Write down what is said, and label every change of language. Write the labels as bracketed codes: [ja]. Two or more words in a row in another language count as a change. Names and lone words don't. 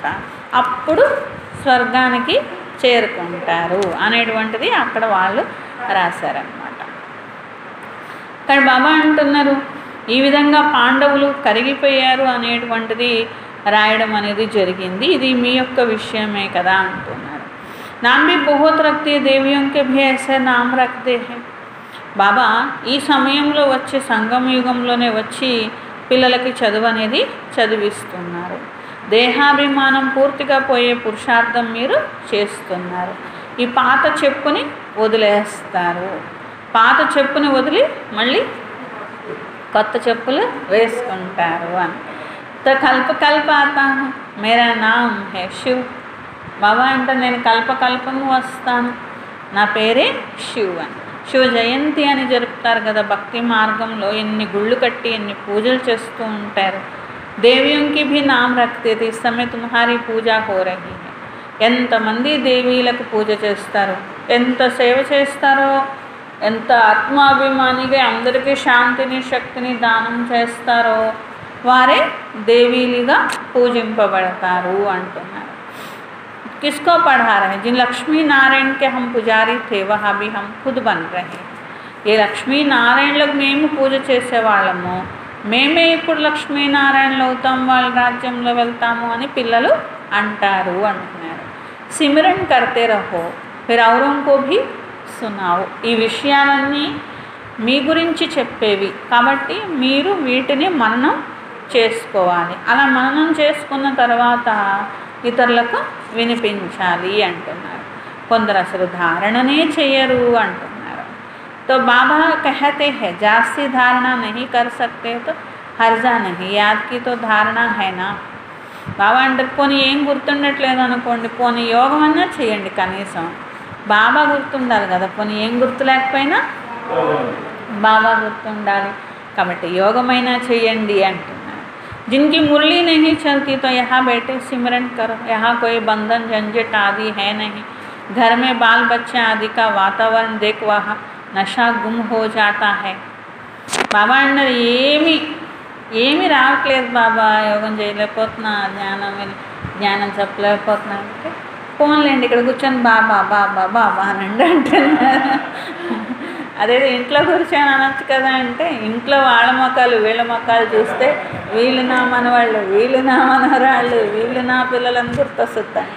[te] అప్పుడు స్వర్గానికి చేరుకుంటారు అనేటువంటిది అక్కడ వాళ్ళు రాశారనమాట. కానీ బాబా అంటున్నారు ఈ విధంగా పాండవులు కరిగిపోయారు అనేటువంటిది రాయడం అనేది జరిగింది. ఇది మీ యొక్క విషయమే కదా అంటున్నారు. [hi] नाम भी बहुत रखते देवियों के भी ऐसे नाम रखते हैं. [te] బాబా ఈ సమయంలో వచ్చే సంగమ యుగంలోనే వచ్చి పిల్లలకి చదువు అనేది చదివిస్తున్నారు. దేహాభిమానం పూర్తిగా పోయే పురుషార్థం మీరు చేస్తున్నారు. ఈ పాత చెప్పుని వదిలేస్తారు. పాత చెప్పుని వదిలి మళ్ళీ కొత్త చెప్పులు వేసుకుంటారు అని. [hi] तो कल्प कल्प आता हूँ मेरा नाम है शिव. [te] బాబా అంటే నేను కల్పకల్పము వస్తాను, నా పేరే శివ్ అని. శివ జయంతి అని జరుపుతారు కదా భక్తి మార్గంలో. ఎన్ని గుళ్ళు కట్టి ఎన్ని పూజలు చేస్తూ ఉంటారు. [hi] దేవిयों की भी नाम रखते थे. इस समय तुम्हारी पूजा हो रही है. [te] ఎంతమంది దేవీలకు పూజ చేస్తారు, ఎంత సేవ చేస్తారో, ఎంత ఆత్మాభిమానిగా అందరికీ శాంతిని శక్తిని దానం చేస్తారో వారే దేవీలుగా పూజింపబడతారు అంటున్నారు. [hi] किसको पढ़ा रहे हैं? जिन लक्ष्मी नारायण के हम पुजारी थे वहाँ भी हम खुद बन रहे. [te] ये లక్ష్మీ నారాయణలకు మేము పూజ చేసేవాళ్ళము, మేమే ఇప్పుడు లక్ష్మీనారాయణలు అవుతాం, వాళ్ళ రాజ్యంలో వెళ్తాము అని పిల్లలు అంటారు అంటున్నారు. [hi] सिमरन करते रहो फिर औरों को भी సునావు. [te] ఈ విషయాలన్నీ మీ గురించి చెప్పేవి కాబట్టి మీరు వీటిని మననం చేసుకోవాలి. అలా మననం చేసుకున్న తర్వాత ఇతరులకు వినిపించాలి అంటున్నారు. కొందరు అసలు ధారణనే చేయరు అంటున్నారు. [hi] तो बाबा कहते हैं जास्ती धारणा नहीं कर सकते तो हर्जा नहीं, याद की तो धारणा है ना. [te] బాబా అంటారు పోనీ ఏం గుర్తుండట్లేదు అనుకోండి, పోనీ యోగం అన్నా చేయండి, కనీసం బాబా గుర్తుండాలి కదా. పోనీ ఏం గుర్తు లేకపోయినా బాబా గుర్తుండాలి కాబట్టి యోగమైనా చేయండి అంటున్నారు. [hi] जिनकी मुरली नहीं चलती तो यहाँ बैठे सिमरन करो. यहाँ कोई बंधन झंझट आदि है नहीं. घर में बाल बच्चे आदि का वातावरण देख वहाँ नशा गुम हो जाता है. [te] బాబా అన్నారు ఏమి రావట్లేదు బాబా, యోగం చేయలేకపోతున్నా, జ్ఞానం చెప్పలేకపోతున్నా అంటే పోన్లేండి ఇక్కడ కూర్చొని బాబా బాబా బాబా అనండి అంటున్నారు. అదే ఇంట్లో కూర్చొని అనొచ్చు కదా అంటే ఇంట్లో వాళ్ళ మొక్కలు వీళ్ళ మొక్కలు చూస్తే వీళ్ళు నా మనవాళ్ళు, వీళ్ళు నా మనవరాళ్ళు, వీళ్ళు నా పిల్లలని గుర్తొస్తుందంట.